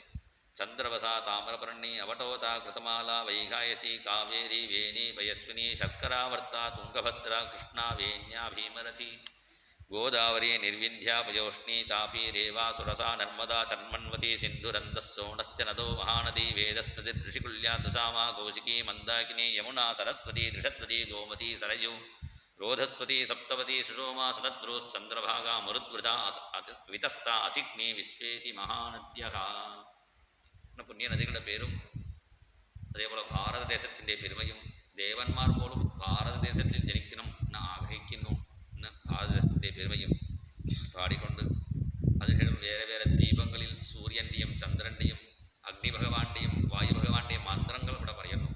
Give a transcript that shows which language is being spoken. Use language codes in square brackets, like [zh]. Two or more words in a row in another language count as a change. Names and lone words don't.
[sa] ചന്ദ്രവസ താമ്രപർണി അവട്ടോത കൃതമാല വൈകായസി കാവേരി വേണി പയസ്വിനി ശർക്കരാവർത്ത തുംഗഭദ്ര കൃഷ്ണ വേണ്യ ഭീമരചി ഗോദാവരി നിർവിന്ധ്യ പയോഷ്ണി താപി രേവാ സുരസ നർമ്മദാ ചന്മന്വതി സിന്ധുരന്തസ്സോണശ്ച നദോ മഹാനദി വേദസ്മൃതി ഋഷികുല്യ തുസാമ കൗശികി മന്ദാകിനി യമുന സരസ്വതി ദൃഷദ്വതി ഗോമതി സരയു रोधस्वती सप्तवती सुषोमा सतद्रो चंद्रभागा मरुद्वृता वितस्ता असिग्नि विश्वेति महानद्यः. [ml] പുണ്യ നദികളുടെ പേരും അതേപോലെ ഭാരതദേശത്തിൻ്റെ പെരുമയും, ദേവന്മാർ പോലും ഭാരതദേശത്തിൽ ജനിക്കണം എന്ന് ആഗ്രഹിക്കുന്നു എന്ന് ഭാരതദേശത്തിൻ്റെ പെരുമയും പാടിക്കൊണ്ട്, അതിനുശേഷം വേറെ വേറെ ദീപങ്ങളിൽ സൂര്യൻ്റെയും ചന്ദ്രൻ്റെയും അഗ്നിഭഗവാന്റെയും വായുഭഗവാന്റെയും മന്ത്രങ്ങൾ ഇവിടെ പറയുന്നു.